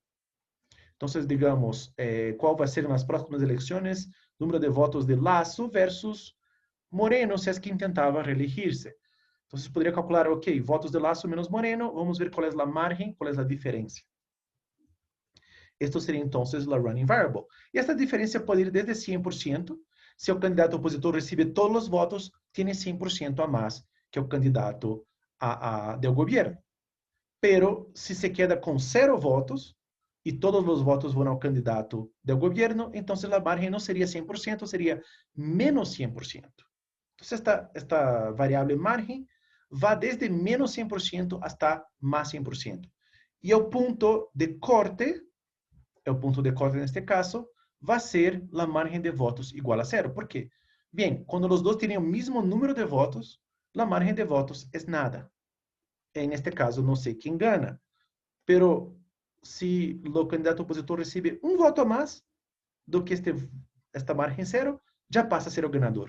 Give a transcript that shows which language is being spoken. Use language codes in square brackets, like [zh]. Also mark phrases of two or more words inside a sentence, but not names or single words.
[es] Entonces, digamos, ¿cuál va a ser en las próximas elecciones? Número de votos de Lasso versus Moreno, si es que intentaba reelegirse. Entonces, podría calcular, ok, votos de Lasso menos Moreno, [pt] vamos ver [es] cuál es la margen, cuál es la diferencia. [pt] Esto seria então a [en] running variable. [pt] E esta diferença pode ir desde 100%, se o candidato opositor recebe todos os votos, tem 100% a mais que o candidato do governo. [es] Pero se se queda [pt] com 0 votos e todos os votos vão ao candidato do governo, então a margem não seria 100%, seria menos 100%. Então, esta variável margem vai desde menos 100% hasta mais 100%. E o ponto de corte [es] el punto de corte en este caso, va a ser la margen de votos igual a 0. ¿Por qué? Bien, cuando los dos tienen el mismo número de votos, la margen de votos es nada. En este caso, no sé quién gana, pero si el candidato opositor recibe un voto más [pt] do que [es] esta margen 0, ya pasa a ser el ganador.